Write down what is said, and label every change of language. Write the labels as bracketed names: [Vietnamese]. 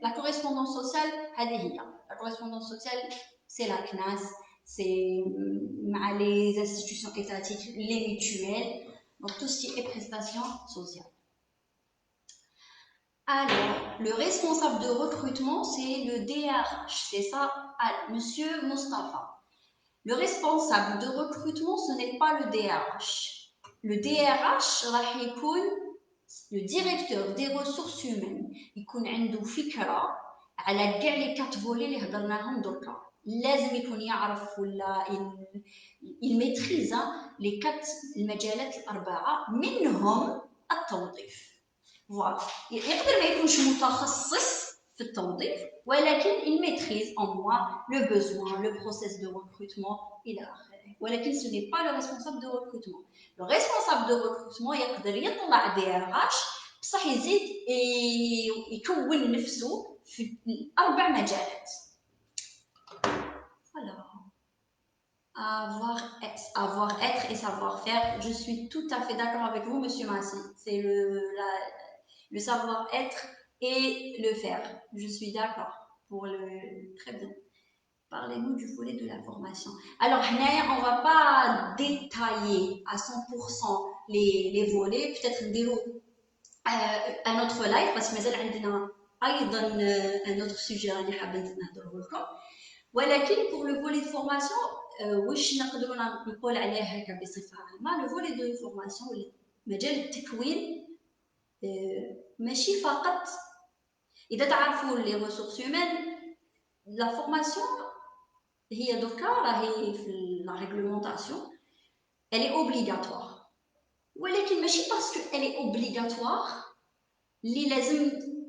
[French] La correspondance sociale, la correspondance sociale, c'est la CNAS, c'est les institutions étatiques, les mutuelles, donc tout ce qui est prestations sociales. Alors, le responsable de recrutement, c'est le DRH, c'est ça, Monsieur Mostafa. Le responsable de recrutement, ce n'est pas le DRH. Le DRH [Arabic] راح يكون [French] le directeur des ressources humaines [Arabic] يكون عنده فكرة على كاع لي كات فولي اللي هضرناهم دركا لازم يكون يعرف ولا يميتريز لي كات المجالات الأربعة منهم التوظيف. فوالا يقدر ما يكونش متخصص في التوظيف ولكن يميتريز [French] en moi le besoin, le process de recrutement [Arabic] إلى آخره. [French] ولكن ce n'est pas le responsable de recrutement. Le responsable de recrutement [Arabic] يقدر يطلع DRH بصح يزيد يكون نفسه في الأربع مجالات. [French] Voilà. Avoir, être et savoir faire. Je suis tout à fait d'accord avec vous, Monsieur Massy. C'est le savoir-être et le faire. Je suis d'accord pour le... Très bien. Parlez-nous du volet de la formation. Alors, on ne va pas détailler à 100% les volets. Peut-être dire un autre live parce que nous avons un autre sujet à نهضروا. [Arabic] ولكن [French] pour le volet de formation, [Arabic] واش نقدروا نقول عليه هكا بصفة عامة. [French] Le volet de formation [Arabic] مجال التكوين ماشي فقط إذا تعرفوا [French] les ressources humaines. La formation [Arabic] هي دوكا راهي في [French] la réglementation elle est obligatoire [Arabic] ولكن ماشي [French] parce que elle est obligatoire [Arabic] اللي لازم